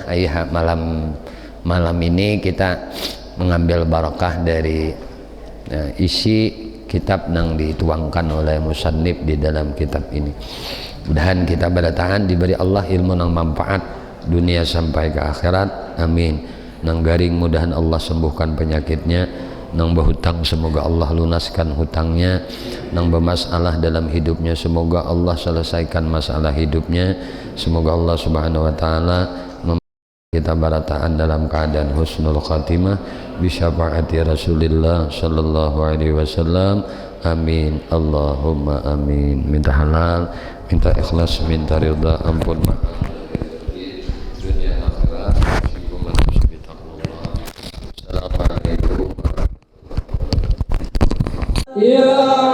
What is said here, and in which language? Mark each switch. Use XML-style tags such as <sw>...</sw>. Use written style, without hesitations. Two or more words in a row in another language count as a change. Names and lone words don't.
<id>Ayah malam ini kita mengambil barakah dari isi kitab nang dituangkan oleh musannif di dalam kitab ini. Mudahan kita bertahan diberi Allah ilmu nang manfaat dunia sampai ke akhirat, amin.</id> <bjn>Nang garing</bjn> <id>mudahan Allah sembuhkan penyakitnya, nang berhutang semoga Allah lunaskan hutangnya, nang bermasalah dalam hidupnya semoga Allah selesaikan masalah hidupnya, semoga Allah</id> <ar>سبحانه وتعالى</ar> <id>kita barataan dalam keadaan</id> <ar>حسن الخاتمة بشفاعة رسول الله صلى الله عليه وسلم,</ar> <id>amin.</id> <ar>اللهم آمين.</ar> <id>Minta halal, minta ikhlas, minta ridha, ampun maaf dunia akhirat. Assalamualaikum. Ya</id>